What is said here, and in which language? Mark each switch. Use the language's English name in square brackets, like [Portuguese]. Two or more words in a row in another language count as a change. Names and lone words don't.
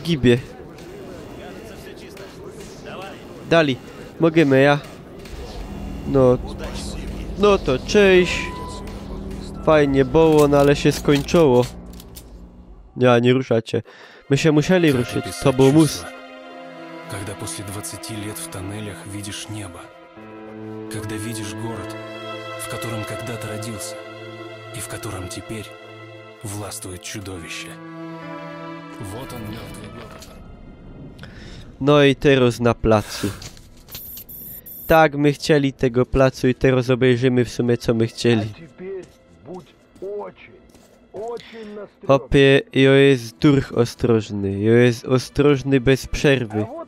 [Silesian] No mi się gibie. Dali, możemy, ja? No, no to cześć. Fajnie było, no ale się skończyło. Nie ruszacie. My się musieli ruszyć, to był mus. [Russian] Когда после 20 лет в тоннелях видишь небо. Когда видишь город, в котором когда-то родился, и в котором теперь властвует чудовище. Вот он, мертвый город. [Silesian] No i teraz na placu. Tak, my chcieli tego placu i teraz obejrzymy w sumie co my chcieli. Hopie, jo jest durch ostrożny, jo jest ostrożny bez przerwy.